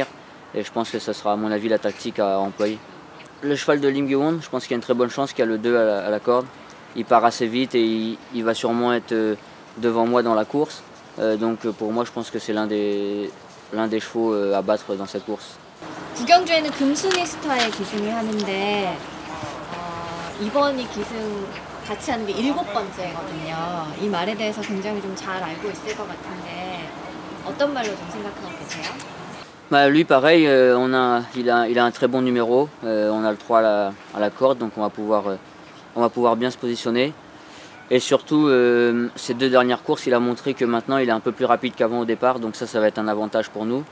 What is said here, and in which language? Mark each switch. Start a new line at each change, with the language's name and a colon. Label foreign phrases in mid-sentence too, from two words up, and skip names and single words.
French: Et je pense que ce sera à mon avis la tactique à employer. Le cheval de Lim Gi-won, je pense qu'il y a une très bonne chance qu'il y a le 2 à la corde. Il part assez vite et il va sûrement être devant moi dans la course. Donc pour moi je pense que c'est l'un des chevaux à battre dans cette course.
Korean: 구경주에는 금순이 스타에 기승을 하는데 이번이 기승 같이 하는 게 7번째거든요. 이 말에 대해서 굉장히 좀 잘 알고 있을 것 같은데 어떤 말로 좀 생각하고 계세요?
French: Lui pareil, il a un très bon numéro, on a le 3 à la corde, donc on va pouvoir bien se positionner. Et surtout, ces 2 dernières courses, il a montré que maintenant il est un peu plus rapide qu'avant au départ, donc ça va être un avantage pour nous.